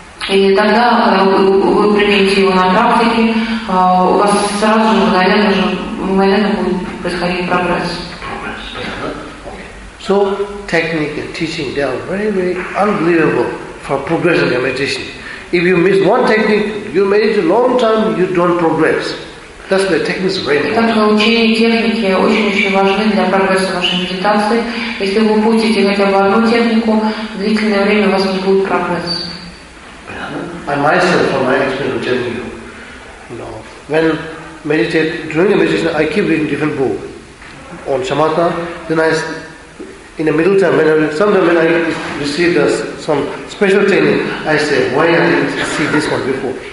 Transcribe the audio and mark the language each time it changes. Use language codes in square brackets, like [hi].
[ru] И тогда, когда вы примените его на практике, у вас сразу же, мгновенно будет происходить прогресс. [en] So, technique and teaching, they are very, very unbelievable for progress in your meditation. If you miss one technique, you meditate a long time, you don't progress. That's why technique is very important. [ru] Так, учение и техники очень-очень важны для прогресса вашей медитации. Если вы упустите хотя бы одну технику, длительное время у вас не будет прогресс. [en] I myself, from my experience, I'm telling you, know, when meditate, during the meditation, I keep reading different book on samatha, then I in the middle time, when I receive some special training, I say, why I didn't see this one before?